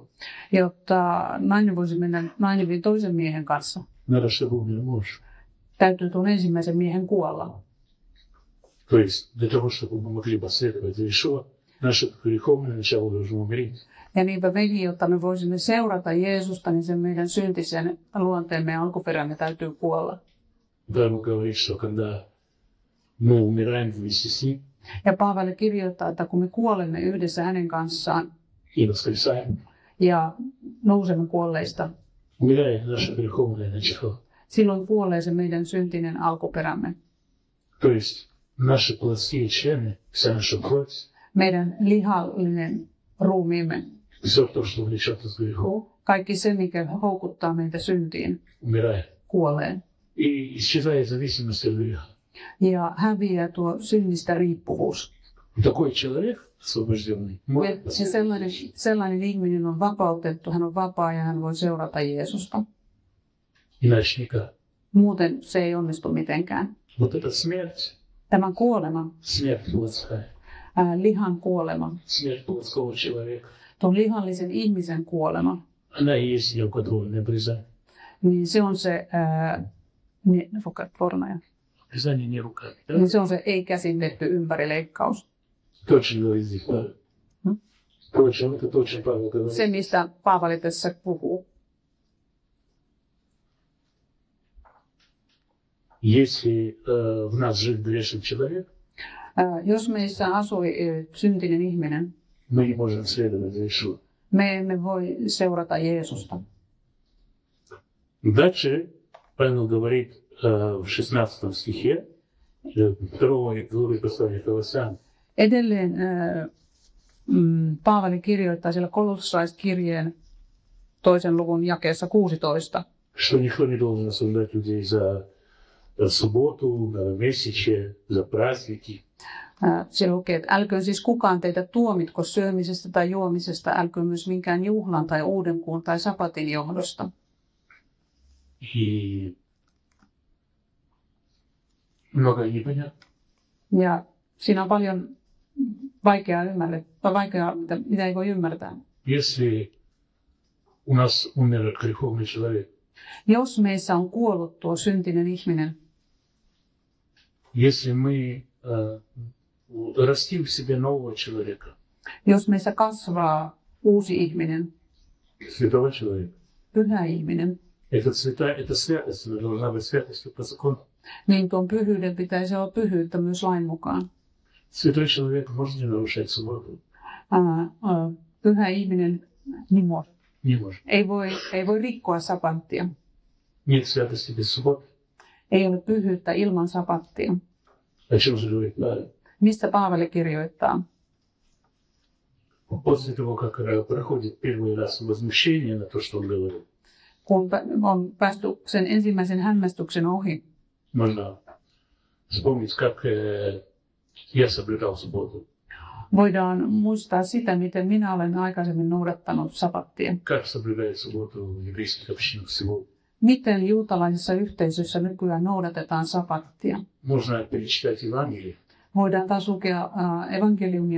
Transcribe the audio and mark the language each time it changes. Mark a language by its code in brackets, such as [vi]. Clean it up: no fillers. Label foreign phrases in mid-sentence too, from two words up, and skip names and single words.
[fi] Jotta nainen voisi mennä naimisiin toisen miehen kanssa, [ru] надо, чтобы умер муж. [fi] täytyy tuon ensimmäisen miehen kuolla. [ru] То есть для того, чтобы мы могли последовать Иешуа, наше греховное начало должно умереть. [fi] Ja niinpä mekin, jotta me voisimme seurata Jeesusta, niin sen meidän syntisen luonteemme ja alkuperämme täytyy kuolla. [ru] Павел говорит, что когда мы умираем вместе с ним [fi] Ja Paavali kirjoittaa, että kun me kuolemme yhdessä hänen kanssaan [ru] и воскресаем, [fi] ja nousemme kuolleista, [ru] умирает наше греховное начало. [fi] silloin kuolee se meidän syntinen alkuperämme. [ru] То есть наши плотские члены, вся наша плоть, [fi] Meidän lihallinen ruumiimme, [ru] все то, что влечет нас к греху, [fi] kaikki se, mikä houkuttaa meitä syntiin, [ru] умирает. [fi] kuolee. [ru] И исчезает зависимость от греха. [fi] Ja häviää tuo synnistä riippuvuus. [ru] Такой человек, освобожденный, может [fi] Ja sellainen ihminen on vapautettu, hän on vapaa ja hän voi seurata Jeesusta. [ru] иначе никак. [fi] Muuten se ei onnistu mitenkään. [ru] Вот эта смерть, [fi] Tämä kuolema, [ru] смерть плотская, [fi] lihan kuolema, [ru] смерть плотского человека, [fi] tuon lihallisen ihmisen kuolema, [ru] она и есть нерукотворное обрезание. [fi] niin se on se, [ru] Обрезание не руками. Да? [fi] niin se on se ei-käsin ympärileikkaus. [ru] Точно говорит здесь Павел. Точно, это точно Павел говорит. [fi] Se, mistä Paavali tässä puhuu. [ru] Если в нас жил грешный человек, [fi] Jos meissä asui syntinen ihminen, [ru] мы не можем следовать за Иешуа. [fi] me emme voi seurata Jeesusta. [ru] Дальше Павел говорит в 16 стихе 2 главы послания Колоссянам. [fi] Edelleen Paavali kirjoittaa siellä Kolossalaiskirjeen 2. luvun jakeessa 16, [ru] Что никто не должен осуждать людей за субботу, новомесячие, за праздники. [fi] Se lukee, että älköön siis kukaan teitä tuomitko syömisestä tai juomisesta, älköön myös minkään juhlan tai uudenkuun tai sapatin johdosta. [ru] И много непонятно. [fi] Ja siinä on paljon vaikeaa mitä ei voi ymmärtää. [ru] Если у нас умер греховный человек, [fi] Jos meissä on kuollut tuo syntinen ihminen, [ru] если мы расти в себе нового человека, [fi] Jos meissä kasvaa uusi ihminen, [ru] святого человека, [fi] pyhä ihminen, [ru] эта святость должна быть святостью по закону. [fi] niin tuon pyhyyden pitäisi olla pyhyyttä myös lain mukaan. [ru] Святой человек может не нарушать субботу. [fi] Pyhä ihminen [ru] Не может. [fi] ei voi rikkoa sapattia. [ru] Нет святости без субботы. [fi] Ei ole pyhyyttä ilman sapattia. [ru] О чем же говорит Павел? [fi] Mistä Paavali kirjoittaa? [ru] После того, как проходит первый раз возмущение на то, что он говорил, [fi] Kun on päästy sen ensimmäisen hämmästyksen ohi, [ru] можно вспомнить, как я соблюдал субботу, [fi] voidaan muistaa sitä, miten minä olen aikaisemmin noudattanut sapattia. [ru] как соблюдает субботу в еврейских общинах сегодня. [fi] Miten juutalaisessa yhteisössä nykyään noudatetaan sapattia? [ru] Можно перечитать Евангелие [fi] Voidaan taas lukea evankeliumia